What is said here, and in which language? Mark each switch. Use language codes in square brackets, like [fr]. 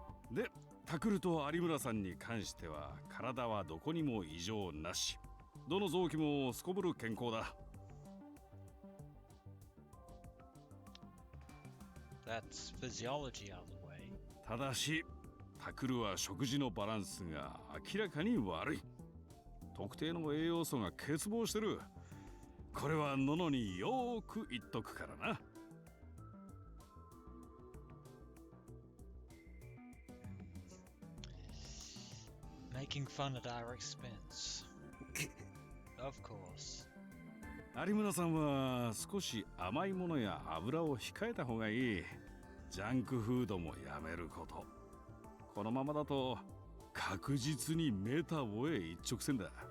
[ja] で、タクルと有村さんに関しては体はどこにも異常なし。どの臓器もすこぶる健康だ。 [en] That's physiology out of the way. [ja] ただし、タクルは食事のバランスが明らかに悪い。特定の栄養素が欠乏してる。これはののによーく言っとくからな。 [en] Making fun at our expense. Of course. [ja] 有村さんは少し甘いものや油を控えた方がいい。ジャンクフードもやめること。このままだと確実にメタボへ一直線だ。